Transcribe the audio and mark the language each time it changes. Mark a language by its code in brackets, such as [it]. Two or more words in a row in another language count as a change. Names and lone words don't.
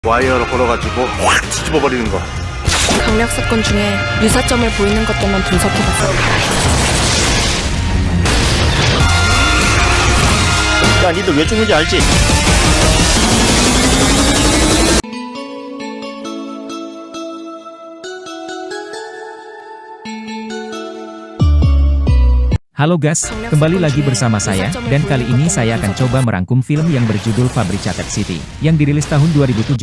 [ko] 와이어를 걸어가지고 확 뒤집어버리는 거. 강력 사건 중에 유사점을 보이는 것들만 분석해봤어요. 야, 니들 왜 죽는지 알지? [id] Halo guys, kembali lagi bersama saya, dan kali ini saya akan coba merangkum film yang berjudul Fabricated City, yang dirilis tahun 2017.